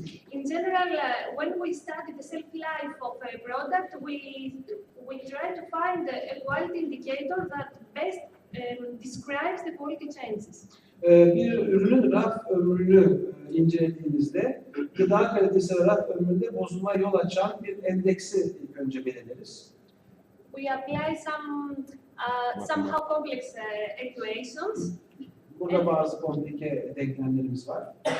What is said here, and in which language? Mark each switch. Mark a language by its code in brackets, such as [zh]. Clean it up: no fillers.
[en] In general, when we study the self-life of a product, we try to find a quality indicator that best describes the quality changes. [tr] Bir ürünün raf ömrünü incelediğimizde gıda kalitesi ve raf ömründe bozulma yol açan bir endeksi ilk önce belirleriz. [en] We apply some somehow complex equations. [tr] Burada bazı komplike denklemlerimiz var.